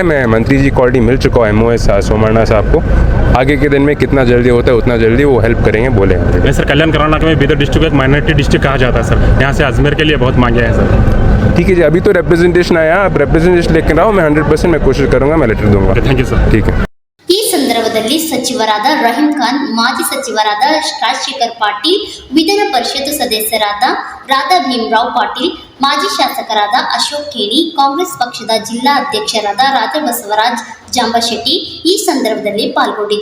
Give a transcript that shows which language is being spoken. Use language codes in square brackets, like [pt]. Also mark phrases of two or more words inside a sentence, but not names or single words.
[hi] मैं मंत्री जी को ऑलरेडी मिल चुका हूँ MOS सोमरना साहब को. आगे के दिन में कितना जल्दी होता है उतना जल्दी वो हेल्प करेंगे बोले. सर कल्याण कर्नाटक में बीदर डिस्ट्रिक्ट को एक [en] minority district [hi] कहा जाता है सर. यहाँ से अजमेर के लिए बहुत मांगे हैं सर. ठीक है जी, अभी तो रिप्रेजेंटेशन आया, आप रिप्रेजेंटेशन लेकर आओ. मैं 100% मैं कोशिश करूँगा, मैं लेटर दूंगा. [en] thank you sir. [hi] ठीक है. [kn] ಈ ಸಂದರ್ಭದಲ್ಲಿ ಸಚಿವರಾದ ರಹೀಂ ಖಾನ್, ಮಾಜಿ ಸಚಿವರಾದ ರಾಜಶೇಖರ್ ಪಾಟೀಲ್, ವಿಧಾನ ಪರಿಷತ್ ಸದಸ್ಯರಾದ ರಾಧಾ ಭೀಮರಾವ್ ಪಾಟೀಲ್, ಮಾಜಿ ಶಾಸಕರಾದ ಅಶೋಕ್ ಖೇಣಿ, ಕಾಂಗ್ರೆಸ್ ಪಕ್ಷದ ಜಿಲ್ಲಾ ಅಧ್ಯಕ್ಷರಾದ ರಾಜಾ ಬಸವರಾಜ್ ಜಾಂಬಶೆಟ್ಟಿ ಈ ಸಂದರ್ಭದಲ್ಲಿ ಪಾಲ್ಗೊಂಡಿದ್ದರು.